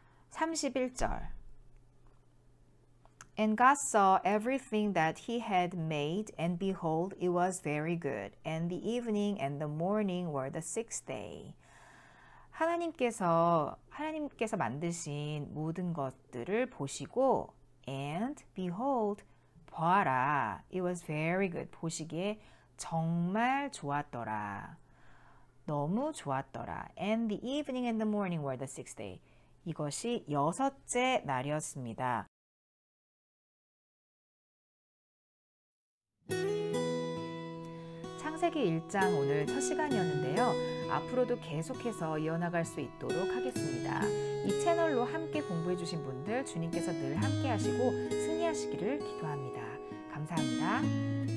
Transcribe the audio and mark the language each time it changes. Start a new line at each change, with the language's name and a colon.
English: 31절 And God saw everything that he had made, and behold, it was very good. And the evening and the morning were the sixth day.
Korean: 하나님께서 만드신 모든 것들을 보시고
English: And behold,
Korean: 보아라,
English: it was very good.
Korean: 보시기에 정말 좋았더라. 너무 좋았더라.
English: And the evening and the morning were the sixth day.
Korean: 이것이 여섯째 날이었습니다. 창세기 1장 오늘 첫 시간이었는데요. 앞으로도 계속해서 이어나갈 수 있도록 하겠습니다. 이 채널로 함께 공부해 주신 분들 주님께서 늘 함께 하시고 승리하시기를 기도합니다. 감사합니다.